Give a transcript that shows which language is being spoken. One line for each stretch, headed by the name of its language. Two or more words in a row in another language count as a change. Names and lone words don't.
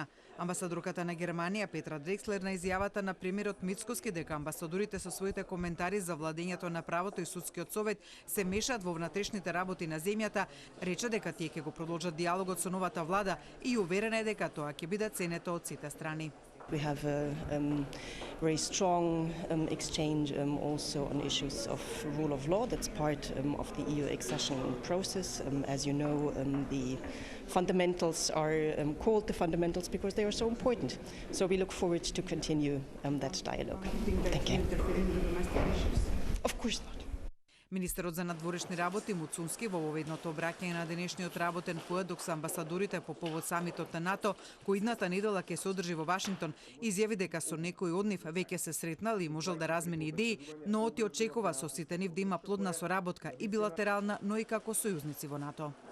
Macedonian: Амбасадорката на Германија Петра Дрекслер на изјавата на премиерот Мицковски дека амбасадорите со своите коментари за владењето на правото и судскиот совет се мешаат во внатрешните работи на земјата, рече дека тие ќе го продолжат диалогот со новата влада и уверена е дека тоа ќе биде ценето од сите страни.
English: We have a very strong exchange also on issues of rule of law. That's part of the EU accession process. As you know, the fundamentals are called the fundamentals because they are so important. So we look forward to continue that dialogue. Thank you. Of course not.
Macedonian: Министерот за надворешни работи Муцунски во воведното обраќање на денешниот работен појадок со амбасадорите по повод самитот на НАТО, кој идната недела ќе се одржи во Вашингтон, изјави дека со некој од нив веќе се сретнал и можел да размени идеи, но оти очекува со сите нив да има плодна соработка и билатерална, но и како сојузници во НАТО.